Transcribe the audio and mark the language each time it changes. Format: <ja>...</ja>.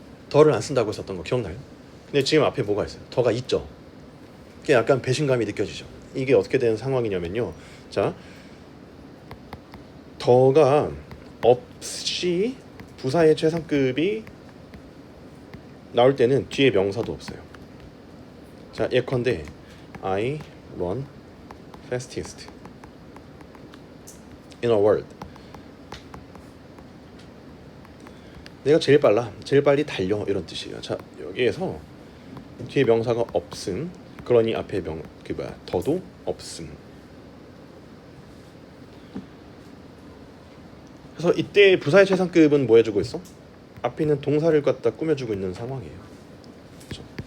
<ko>더를 안 쓴다고 했었던 거 기억나요? 근데 지금 앞에 뭐가 있어요? 더가 있죠. 그게 약간 배신감이 느껴지죠. 이게 어떻게 되는 상황이냐면요. 자, 더가 없이 부사의 최상급이 나올 때는 뒤에 명사도 없어요.</ko> <en>자, 예컨대 I run fastest in a world.</en> <ko>내가 제일 빨라, 제일 빨리 달려, 이런 뜻이에요. 자, 여기에서 뒤에 명사가 없음, 그러니 앞에 더도 없음. 그래서 이때 부사의 최상급은 뭐 해주고 있어? 앞에 있는 동사를 갖다 꾸며주고 있는 상황이에요. 그렇죠?</ko>